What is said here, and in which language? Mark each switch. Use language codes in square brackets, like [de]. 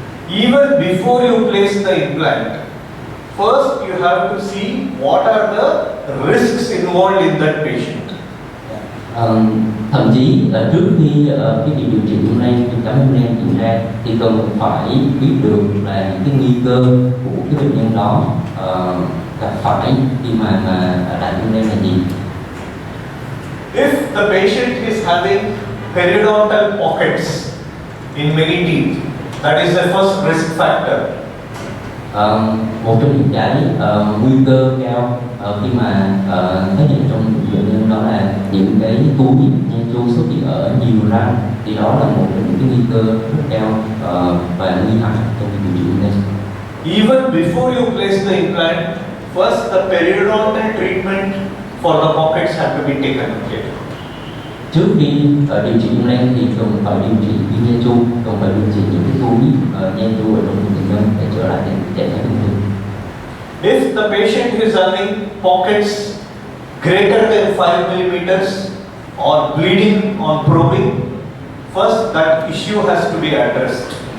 [en] Even before you place the implant, first you have to see what are the risks involved in that patient. [vi] Thậm chí trước khi cái việc điều trị implant, khám implant diễn ra thì cần phải biết được là những cái nguy cơ của cái bệnh nhân đó gặp phải khi mà làm implant là gì. [en] If the patient is having periodontal pockets in many teeth, that is the first risk factor. [vi] Một trong những cái nguy cơ cao khi mà phát hiện trong bệnh nhân đó là những cái túi nha chu xuất hiện ở nhiều răng, thì đó là một trong những cái nguy cơ rất cao và nguy hại trong việc điều trị implant. [en] Even before you place the implant, first the periodontal treatment for the pockets have to be taken care. [vi] Trước khi điều trị implant thì cần phải điều trị viêm nha chu, cần phải điều trị những cái túi nha chu ở trong bệnh nhân để trở lại tình trạng bình thường. [en] If the patient is having pockets greater than 5 mm or bleeding on probing, first that issue has to be addressed.